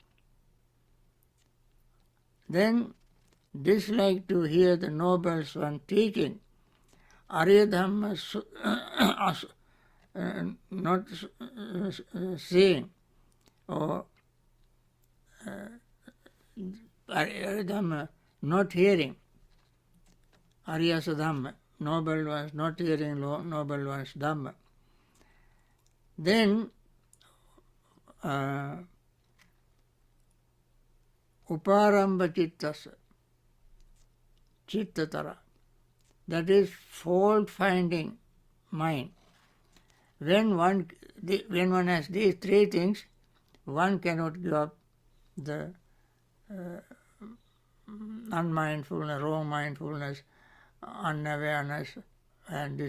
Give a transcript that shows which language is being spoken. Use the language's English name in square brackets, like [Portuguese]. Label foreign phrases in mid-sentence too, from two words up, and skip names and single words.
[English] Then dislike to hear the noble one teaching, Arya Dhamma not seeing, or Arya Dhamma not hearing, Arya Dhamma, noble ones not hearing noble ones Dhamma. [Pali] Then uparamba chittasa, chittatara, [English] that is fault-finding mind. When one has these 3 things, one cannot give up the unmindfulness, wrong mindfulness, unawareness, and distraction.